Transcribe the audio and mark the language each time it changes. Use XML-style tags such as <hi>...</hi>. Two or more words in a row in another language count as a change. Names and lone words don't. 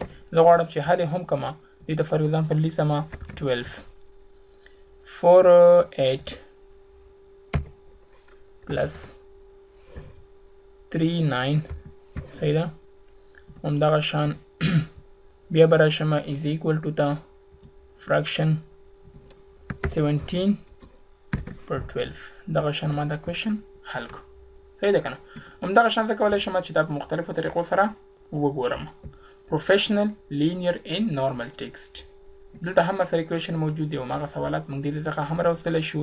<ps>زه غواړم چې حل یې هم کړم. دې ته</ps> <en>for example</en> <ps>لیکم 12 4/8 پلس 3/9. صحیح ده؟ همدغه شان بیا به راشم</ps> <en>is equal to the fraction 17/12.</en> <ps>دغه شان ما دا کویشن حل کړو. صحیح ده که نه؟ همدغه شان زه کولی شم چې دا په مختلفو طریقو سره وګورم.</ps> <en>professional linear in normal text.</en> <ps>دلته هم سره ایکویشن موجود دی او هماغه سوالات موږ دې څخه هم راوستلی شو.</ps>